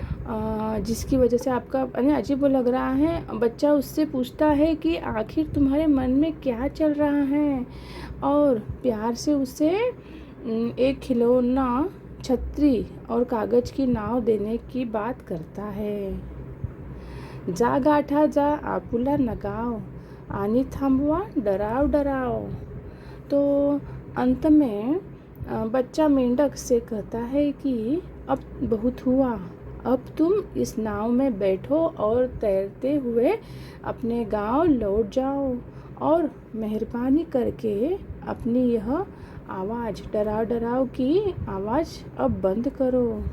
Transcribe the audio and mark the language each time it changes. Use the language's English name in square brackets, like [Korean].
[Hindi] जिसकी वजह से आपका अजीब लग रहा है। बच्चा उससे पूछता है कि आखिर तुम्हारे मन में क्या चल रहा है, और प्यार से उसे एक खिलौना, छतरी और कागज़ की नाव देने की बात करता है। [Marathi] जा गाठा जा आपुला नगाव, आणि थांबवा डराव डराव. [Hindi] तो अंत में बच्चा मेंढक से कहता है कि अब बहुत हुआ, अब तुम इस नाव में बैठो और तैरते हुए अपने गांव लौट जाओ, और मेहरबानी करके अपनी यह आवाज़, डराव डराव की आवाज़ अब बंद करो।